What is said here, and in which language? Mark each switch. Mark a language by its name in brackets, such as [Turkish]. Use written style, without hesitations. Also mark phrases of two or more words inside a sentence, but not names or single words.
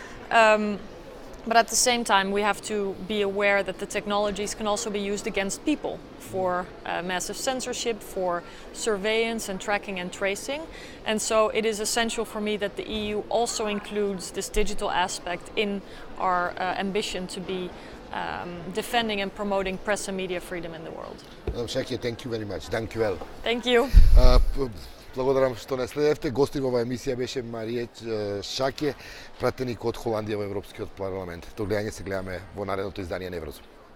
[English] But at the same time, we have to be aware that the technologies can also be used against people for massive censorship, for surveillance and tracking and tracing. And so it is essential for me that the EU also includes this digital aspect in our ambition to be defending and promoting press and media freedom in the world. Madam Šake, thank you very much. Thank you. Thank you. [Macedonian] Благодарам што не следевте. Гостин во оваа емисија беше Мариче Шаке, пратеник од Холандија во Европскиот парламент. До гледање, се гледаме во наредното издание на Еврозум.